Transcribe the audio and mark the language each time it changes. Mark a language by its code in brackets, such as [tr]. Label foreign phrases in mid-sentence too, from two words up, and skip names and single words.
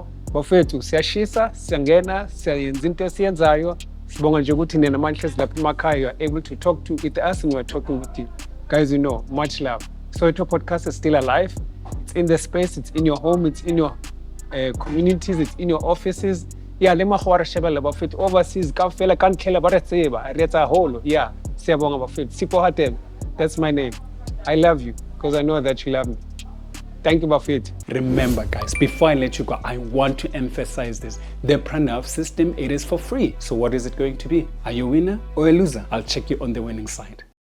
[zu] Bafethu siyashisa, siyangena, siyenza into esiyenzayo. Sibonga nje ukuthi nina manje lapha emakhaya [en] you are able to talk to with us and we are talking with you. Guys, you know, much love. Soweto Podcast is still alive. It's in the space, it's in your home, it's in your communities, it's in your offices. Yeah, [st] le mahwara shebela bafethu overseas ka fela kan khela ba re tseba, re etsa holo. [zu] Yeah, siyabonga bafethu. [en] Sipho Hadebe, that's my name. I love you because I know that you love me. Thank you, Buffett. Remember, guys, before I let you go, I want to emphasize this. The Pranav system, it is for free. So what is it going to be? Are you a winner or a loser? I'll check you on the winning side.